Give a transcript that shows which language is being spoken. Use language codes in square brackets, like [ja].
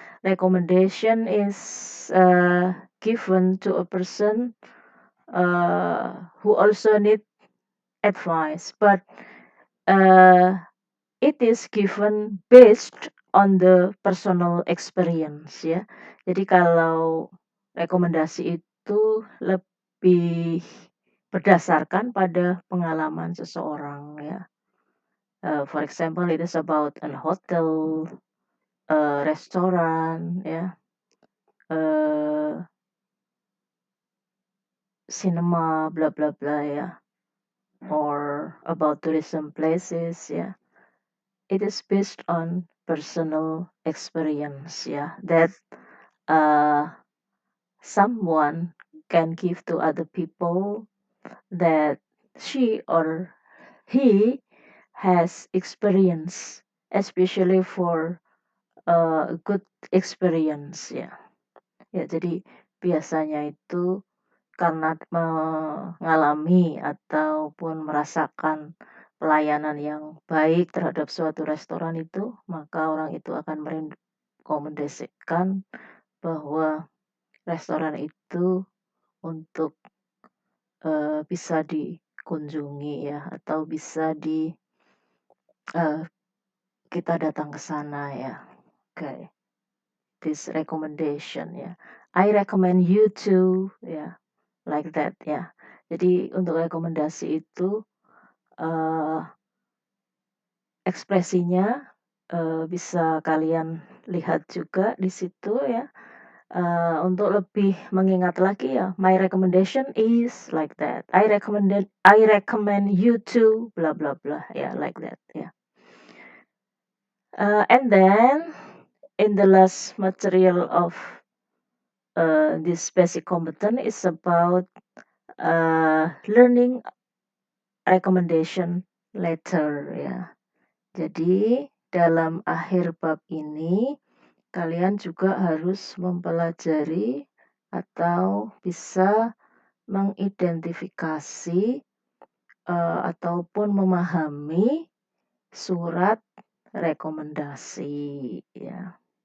[en] Recommendation is given to a person who also need advice, but uh, it is given based on the personal experience ya. [id] Jadi kalau rekomendasi itu lebih berdasarkan pada pengalaman seseorang ya. [en] For example, it is about an hotel, restoran ya, uh, cinema, bla bla bla ya, or about tourism places ya. It is based on personal experience yeah that uh, someone can give to other people that she or he has experience, especially for a good experience ya. [id] Ya, jadi biasanya itu karena mengalami ataupun merasakan pelayanan yang baik terhadap suatu restoran itu, maka orang itu akan merekomendasikan bahwa restoran itu untuk, bisa dikunjungi ya atau bisa eee, kita datang ke sana ya. [en] Oke, this recommendation ya. I recommend you to ya, like that ya. [id] Jadi untuk rekomendasi itu, eee, ekspresinya, bisa kalian lihat juga di situ ya. Untuk lebih mengingat lagi ya, [en] my recommendation is like that. I recommend you to blah blah blah ya, like that ya. And then in the last material of this basic competence is about learning recommendation letter ya. [id] Jadi dalam akhir bab ini kalian juga harus mempelajari atau bisa mengidentifikasi ataupun memahami surat rekomendasi ya.